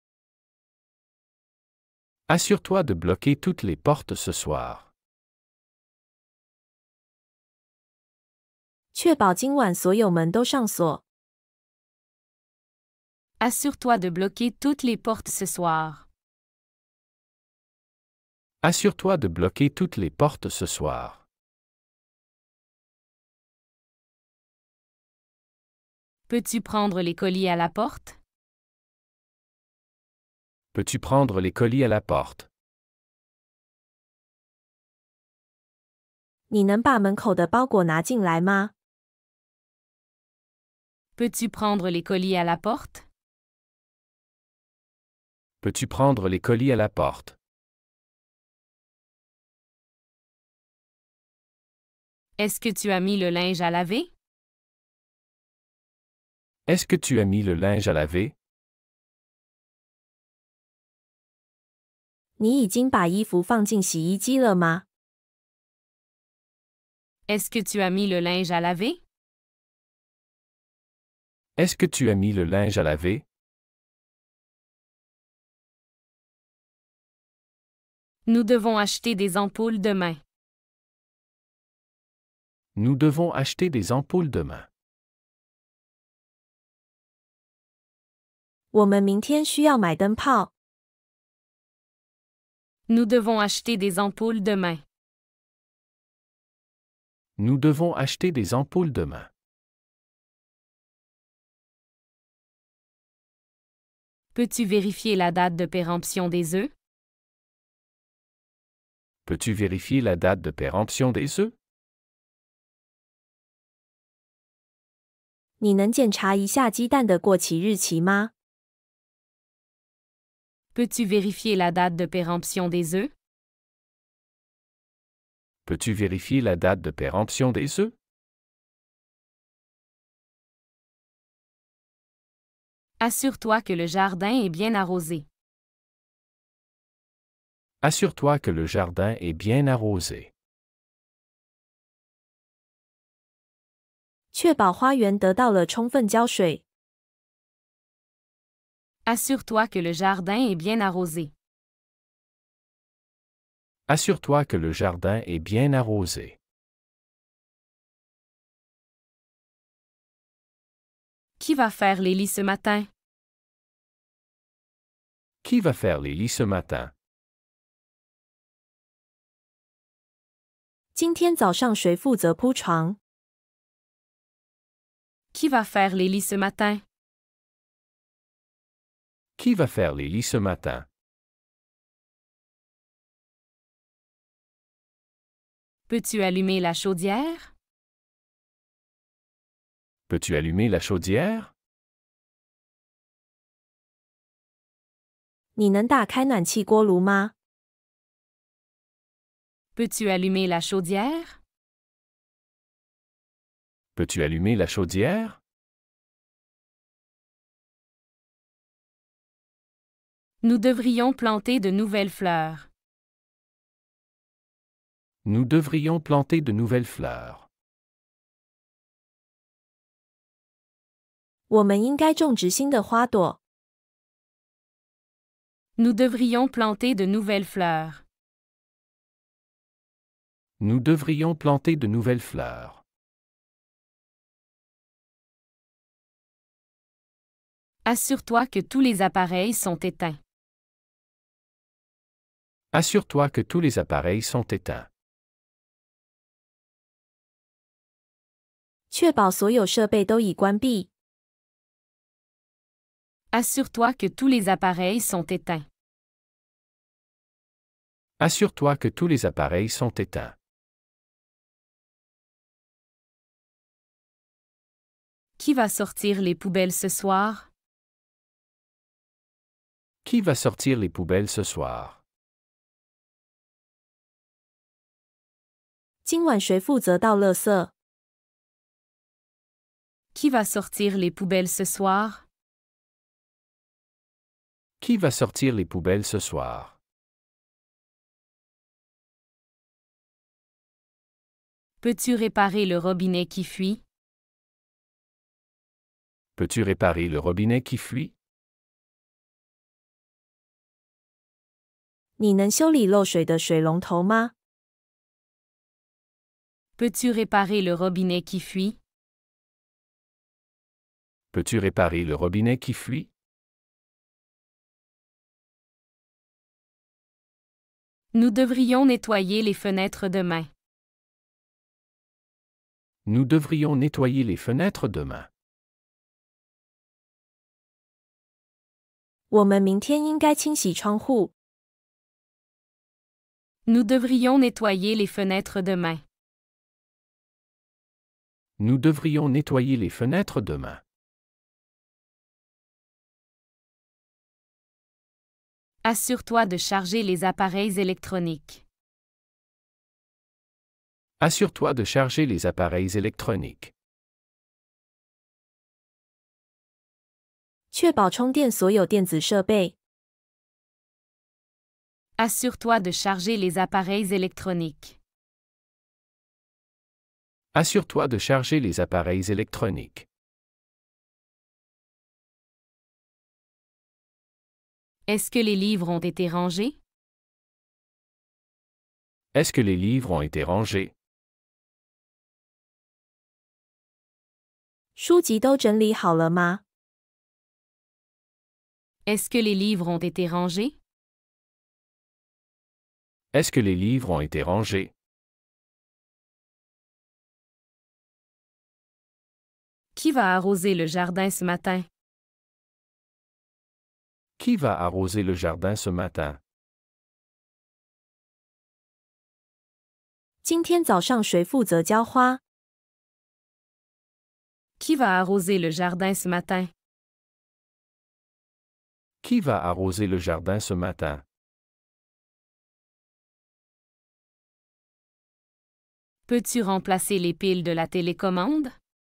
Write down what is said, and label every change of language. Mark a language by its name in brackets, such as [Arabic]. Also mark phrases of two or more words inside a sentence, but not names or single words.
[French] Assure-toi de bloquer toutes les portes ce soir. [Chinese] 确保今晚所有门都上锁。 [French] Assure-toi de bloquer toutes les portes ce soir. Assure-toi de bloquer toutes les portes ce soir. Peux-tu prendre les colis à la porte? Peux-tu prendre les colis à la porte? [Chinese] 你能把门口的包裹拿进来吗？ [French] Peux-tu prendre les colis à la porte? Peux-tu prendre les colis à la porte? Est-ce que tu as mis le linge à laver? Est-ce que tu as mis le linge à laver? [Chinese] 你已经把衣服放进洗衣机了吗？ [French] Est-ce que tu as mis le linge à laver? Est-ce que tu as mis le linge à laver? Nous devons acheter des ampoules demain. Nous devons acheter des ampoules demain. [Chinese] 我们明天需要买灯泡。 [French] Nous devons acheter des ampoules demain. Nous devons acheter des ampoules demain. Peux-tu vérifier la date de péremption des œufs? Peux-tu vérifier la date de péremption des œufs? [Chinese] 你能检查一下鸡蛋的过期日期吗？ [French] Peux-tu vérifier la date de péremption des œufs? Peux-tu vérifier la date de péremption des œufs? Assure-toi que le jardin est bien arrosé. Assure-toi que le jardin est bien arrosé. [Chinese] 确保花园得到了充分浇水。 [French] Assure-toi que le jardin est bien arrosé. Assure-toi que le jardin est bien arrosé. Qui va faire les lits ce matin? Qui va faire les lits ce matin? [Chinese] 今天早上谁负责铺床？ [French] Qui va faire les lits ce matin? Qui va faire les lits ce matin? Peux-tu allumer la chaudière? Peux-tu allumer la chaudière? [Chinese] 你能打开暖气锅炉吗？ [French] Peux-tu allumer la chaudière? Peux-tu allumer la chaudière? Nous devrions planter de nouvelles fleurs. Nous devrions planter de nouvelles fleurs. [Chinese] 我们应该种植新的花朵。 [French] Nous devrions planter de nouvelles fleurs. Nous devrions planter de nouvelles fleurs. Assure-toi que tous les appareils sont éteints. Assure-toi que tous les appareils sont éteints. [Chinese] 确保所有设备都已关闭。 [French] Assure-toi que tous les appareils sont éteints. Assure-toi que tous les appareils sont éteints. Qui va sortir les poubelles ce soir? Qui va sortir les poubelles ce soir? [Chinese] 今晚谁负责倒垃圾？ [French] Qui va sortir les poubelles ce soir? Qui va sortir les poubelles ce soir? Peux-tu réparer le robinet qui fuit? Peux-tu réparer le robinet qui fuit? [Chinese] 你能修理漏水的水龙头吗？ [French] Peux-tu réparer le robinet qui fuit? Peux-tu réparer le robinet qui fuit? Nous devrions nettoyer les fenêtres demain. Nous devrions nettoyer les fenêtres demain. [Chinese] 我们明天应该清洗窗户。 [French] Nous devrions nettoyer les fenêtres demain. Nous devrions nettoyer les fenêtres demain. Assure-toi de charger les appareils électroniques. Assure-toi de charger les appareils électroniques. [Chinese] 确保充电所有电子设备。 [French] Assure-toi de charger les appareils électroniques. Assure-toi de charger les appareils électroniques. Est-ce que les livres ont été rangés? Est-ce que les livres ont été rangés? [Chinese] 书籍都整理好了吗？ [French] Est-ce que les livres ont été rangés? Est-ce que les livres ont été rangés? Qui va arroser le jardin ce matin? Qui va arroser le jardin ce matin? [Chinese] 今天早上谁负责浇花？ [French] Qui va arroser le jardin ce matin? Qui va arroser le jardin ce matin? Peux-tu remplacer les piles de la télécommande?